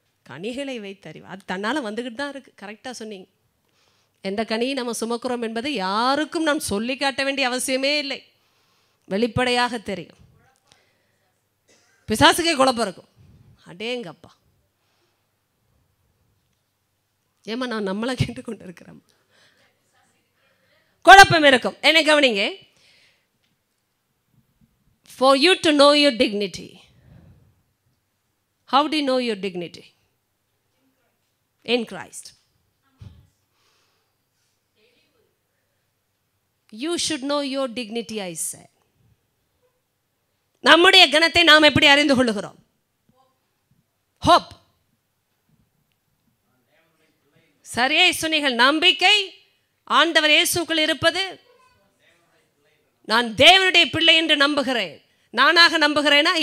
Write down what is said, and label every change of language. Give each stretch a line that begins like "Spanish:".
Tamil: கனிகளை வைத்தறிவு, அது தன்னால் வந்துக்கிட்டு தான் இருக்குது. கரெக்டாக சொன்னீங்க. எந்த கனியை நம்ம சுமக்கிறோம் என்பது யாருக்கும் நாம் சொல்லி காட்ட வேண்டிய அவசியமே இல்லை, வெளிப்படையாக தெரியும். பிசாசுக்கே குழப்பம் இருக்கும். அடேங்கப்பா, ஏமா நான் நம்மளை கேட்டுக்கொண்டு இருக்கிறோம், குழப்பம் இருக்கும். என்ன கவனிங்க,
English: for you to know your dignity. How do you know your dignity? In Christ. You should know your dignity, I said.
Tamil: நம்முடைய கணத்தை நாம் எப்படி அறிந்து கொள்ளுகிறோம்? Hope. சரியே சொன்னீர்கள். நம்பிக்கை ஆண்டவர் இயேசுக்குள் இருப்பது. நான் தேவனுடைய பிள்ளை என்று நம்புகிறேன். நானாக நம்புகிறேனா?